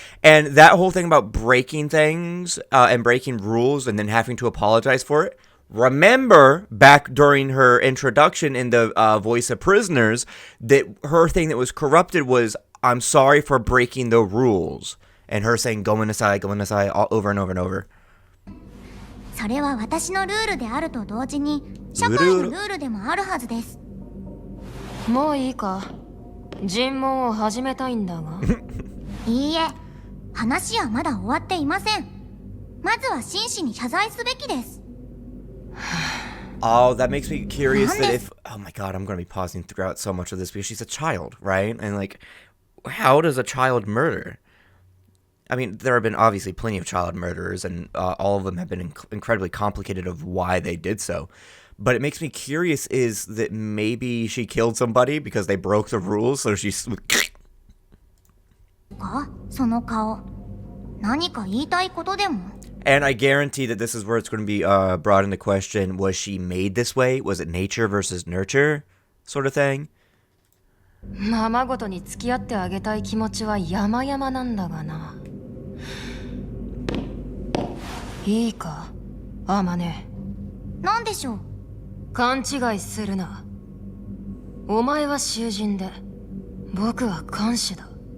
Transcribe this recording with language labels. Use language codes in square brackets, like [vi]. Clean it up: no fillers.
[en] And that whole thing about breaking things and breaking rules and then having to apologize for it. Remember back during her introduction in the Voice of Prisoners that her thing that was corrupted was, I'm sorry for breaking the rules. And her saying, go inside, all over and over and over. [ja] それは私のルールであると同時に社会のルールでもあるはずです。もういいか。尋問を始めたいんだが。いいえ、話はまだ終わっていません。まずは真摯に謝罪すべきです。 [en] Oh, that makes me curious that if... Oh my god, I'm going to be pausing throughout so much of this because she's a child, right? And like, how does a child murder? I mean, there have been obviously plenty of child murderers, and all of them have been incredibly complicated of why they did so. But it makes me curious is that maybe she killed somebody because they broke the rules, so she's... [ja] その顔、何か言いたいことでも [en] And I guarantee that this is where it's going to be brought into question. Was she made this way? Was it nature versus nurture sort of thing? [ja] ままごとに付き合ってあげたい気持ちは山々なんだがな。いいか、アマネ。なんでしょう。勘違いするな。お前は囚人で、僕は看守だ。